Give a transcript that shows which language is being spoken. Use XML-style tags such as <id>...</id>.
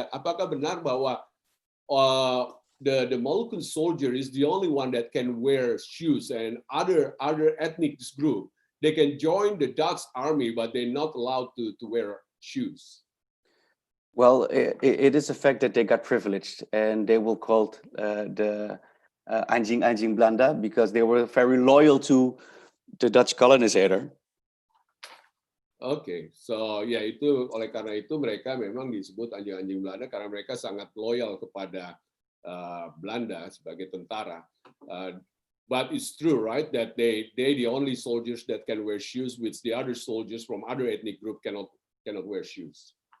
<id>Apakah benar bahwa</id> <en>the Moluccan soldier is the only one that can wear shoes, and other ethnic group they can join the Dutch army, but they're not allowed to wear shoes? Well, it is a fact that they got privileged, and they were called the</en> <id>anjing-anjing Belanda</id> <en>because they were very loyal to the Dutch colonizer.</en> <id>Oke, so ya itu oleh karena itu mereka memang disebut anjing-anjing Belanda karena mereka sangat loyal kepada Belanda sebagai tentara.</id> <en>But it's true, right, that they the only soldiers that can wear shoes, which the other soldiers from other ethnic group cannot wear shoes.</en>